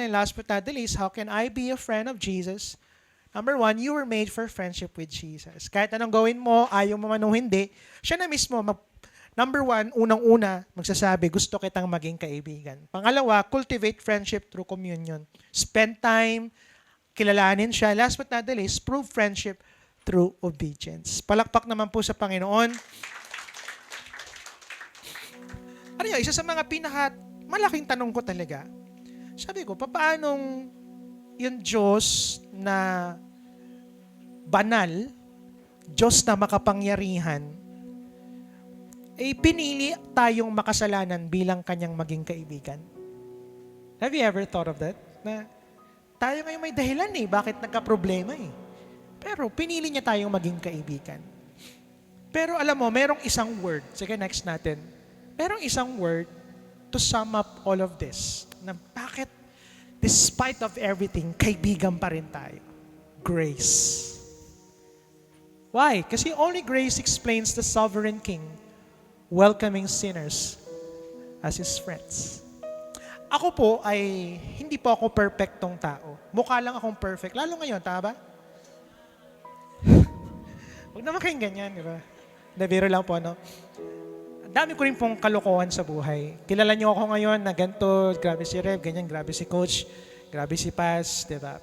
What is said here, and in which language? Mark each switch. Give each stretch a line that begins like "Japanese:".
English: And last but not the least, how can I be a friend of Jesus? Number 1, you were made for friendship with Jesus.
Filipino: Kahit anong gawin mo, ayaw mo man o hindi, siya na mismo, number 1, unang-una, magsasabi, gusto kitang maging kaibigan. Pangalawa,
English: cultivate friendship through communion. Spend time,
Filipino: kilalanin siya.
English: Last but not the least, prove friendship through obedience.
Filipino: Palakpak naman po sa Panginoon. Isa sa mga malaking tanong ko talaga, sabi ko, paanong yung Diyos na banal, Diyos na makapangyarihan, pinili tayong makasalanan bilang Kanyang maging kaibigan?
English: Have you ever thought of that?
Filipino: Na tayo ngayon may dahilan bakit nagka-problema Pero pinili niya tayong maging kaibigan. Pero alam mo, merong isang word. Sige, next natin. Merong isang
English: word to sum up all of this.
Filipino: Na bakit, despite of everything, kaibigan pa rin tayo.
English: Grace. Why?
Filipino: Kasi
English: only grace explains the sovereign King welcoming sinners as His friends.
Filipino: Ako po ay hindi po ako perfectong tao. Mukha lang akong perfect. Lalo ngayon, tama ba? Huwag naman kayong ganyan, di ba? Nabiro lang po, Ang dami ko rin pong kalokohan sa buhay. Kilala niyo ako ngayon na ganito, grabe si Rev, ganyan, grabe si Coach, grabe si Paz, di ba?